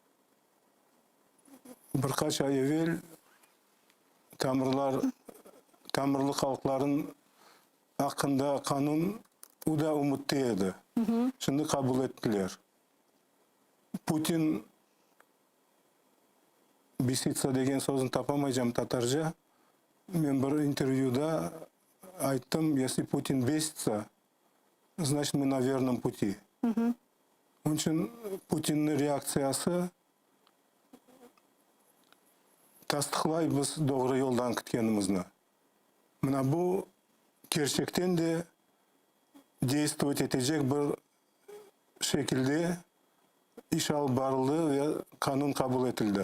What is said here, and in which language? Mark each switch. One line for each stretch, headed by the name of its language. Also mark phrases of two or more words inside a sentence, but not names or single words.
Crimean Tatar: Birkaç ay evvel Tamırlı halkların hakkında kanun o da umutluydu. Şimdi kabul ettiler. Putin Bisitsa degen sözünü tapamayacağım Tatarca. Ben bir intervyuda ayttım,
Russian: если Putin бесится, значит мы на верном пути.
Crimean Tatar: Onun için Putin'in reaksiyası tasdiqlay biz doğru yoldan gitkenimizni. Mana bu gerçekten de действовать edecek bir şekilde iş alıp barıldı ve kanun kabul edildi.